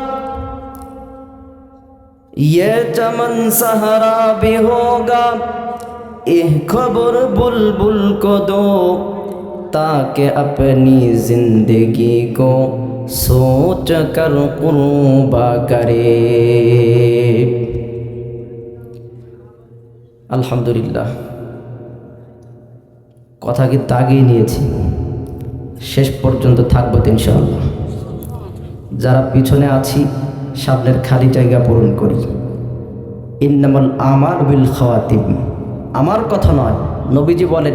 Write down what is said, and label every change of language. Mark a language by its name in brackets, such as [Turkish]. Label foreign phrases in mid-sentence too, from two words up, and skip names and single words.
[Urdu] یہ چمن صحرا بھی ہوگا خبر بلبل کو دو تاکہ اپنی زندگی کو سوچ کر قربا کرے আলহামদুলিল্লাহ [Bangla] কথা কি দাগিয়ে নিয়েছি শেষ পর্যন্ত থাকবো ইনশাআল্লাহ যারা পিছনে আছি সামনের খালি জায়গা পূরণ করি [Arabic] إنما الأعمال بالخواتيم [Bangla] আমার কথা নয় নবীজি বলেন